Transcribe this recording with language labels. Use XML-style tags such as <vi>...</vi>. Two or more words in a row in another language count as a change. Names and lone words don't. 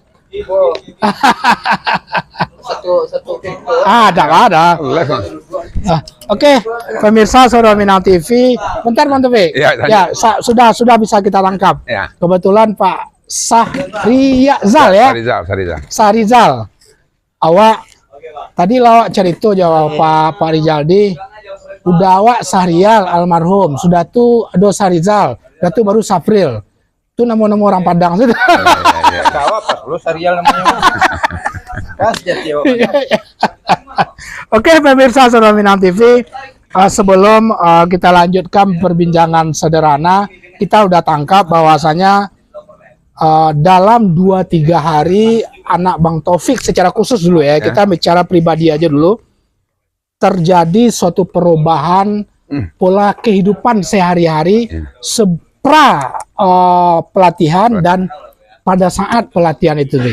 <id>Ada. Oke, pemirsa Saudara Minang TV, bentar Bang Taufik. Ya, sudah bisa kita tangkap. Ya. Kebetulan Pak Sahrizal ya. Sarizal. Sahrizal.</id> <min>Awak tadi lawak cerita jawab Pak Rizaldi. Udah awak Sahrial almarhum, sudah tuh ada Sahrizal, sudah tuh baru Sapril.</min> <id>Itu nama-nama orang Padang sudah. Lu serial namanya. Oke, pemirsa Saudara Minang TV, sebelum kita lanjutkan perbincangan sederhana, kita udah tangkap bahwasanya dalam 2-3 hari anak Bang Taufik secara khusus dulu ya, kita bicara pribadi aja dulu, terjadi suatu perubahan pola kehidupan sehari-hari sepra pelatihan dan pada saat pelatihan itu deh.</id>